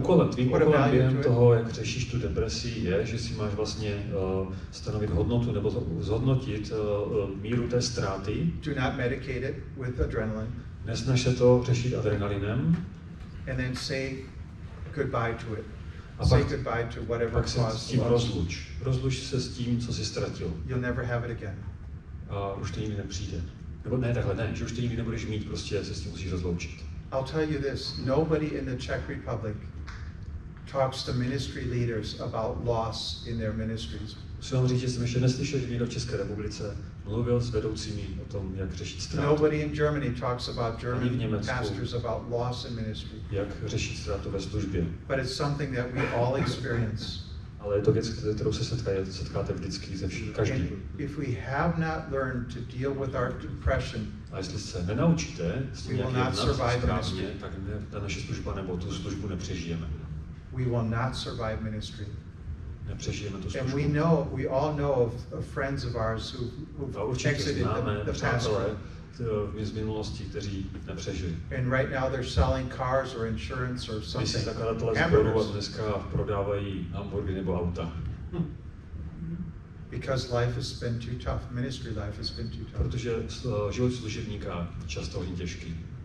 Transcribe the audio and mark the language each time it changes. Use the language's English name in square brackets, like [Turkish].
[Czech] Tvým úkolem během toho, jak řešíš tu depresi, je, že si máš vlastně stanovit hodnotu nebo zhodnotit míru té ztráty. [English] Do not medicate it with adrenaline. [Czech] Nesnaž se to řešit adrenalinem. [English] And then say goodbye to it. [Czech] A [English] say goodbye to whatever [Czech] pak se s tím [English] caused [Czech] rozluč. Rozluč se s tím, co jsi ztratil. [English] You'll never have it again. [Czech] A už to nikdy nepřijde. Nebo ne, takhle ne, že už to nikdy nebudeš mít, prostě se s tím musíš rozloučit. [English] I'll tell you this, nobody in the Czech Republic talks to ministry leaders about loss in their ministries. [Czech] Musím vám říct, že jsem ještě neslyšel, že někdo v České republice mluvil s vedoucími o tom, jak řešit ztrátu. [English] Nobody in Germany talks about German pastors about loss in ministry. [Czech] Jak řešit ztrátu ve službě. [English] But it's something that we all experience. [Czech] Ale je to věc, kterou se setkáte vždycky ze všech, každý. [English] If we have not learned to deal with our depression, [Czech] a jestli se nenaučíte s tím, jak jednat správně, tak ta naše služba nebo tu službu nepřežijeme. [English] We will not survive ministry. [Czech] Nepřežijeme tu službu. [English] And we all know of friends of ours who exited the pastorate. [Czech] z minulosti, kteří nepřežili. [English] And right now they're selling cars or insurance or [Czech] Když si [English] something. [Czech] zakladatelé sborů a dneska prodávají hamburgery nebo auta. [English] Because life has been too tough. Ministry life has been too tough. [Czech] Protože život služebníka je často hodně těžký.